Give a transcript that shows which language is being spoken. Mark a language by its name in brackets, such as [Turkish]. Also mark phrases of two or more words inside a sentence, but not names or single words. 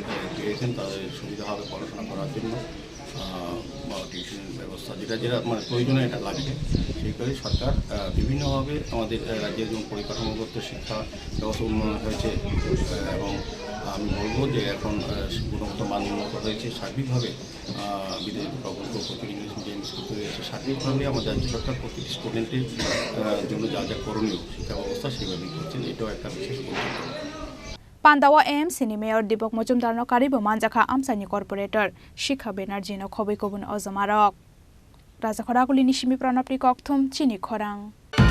[Bangla] পেয়েছেন তাদের সুবিধা হবে পড়াশোনা করার জন্য বা টিউশন ব্যবস্থা যেটা মানে প্রয়োজনে এটা লাগবে সেই করে সরকার বিভিন্নভাবে আমাদের রাজ্যের যেমন পরিকাঠামোগত শিক্ষা ব্যবস্থা উন্নয়ন হয়েছে এবং আমি বলবো যে এখন গুণগত মান উন্নত হয়েছে সার্বিকভাবে বিদেশি প্রকল্প প্রতি [English] English medium school [Bangla] তৈরি হয়েছে সার্বিকভাবে আমাদের রাজ্য সরকার প্রতিটি স্টুডেন্টের জন্য যা যা করণীয় শিক্ষা ব্যবস্থা সেভাবেই করছেন এটাও একটা বিশেষ উদ্যোগ [Kok Borok] Pandawa AMC ni mayor Deepak Majumdar no karibo manjaka amsani corporator Shikha Banerjee no khoboi kobun ojamarok Raja Khoragulini simi pranapri kokthum chini khorang